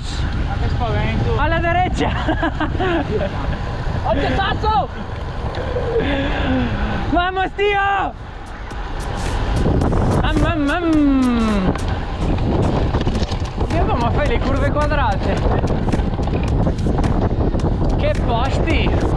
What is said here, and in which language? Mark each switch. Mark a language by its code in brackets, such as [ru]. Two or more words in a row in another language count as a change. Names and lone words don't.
[it] Ma che spavento. [es] A la derecha. ¡Oye, paso! Vamos, tío. [it] Dio, ma fai le curve quadrate. Che posti.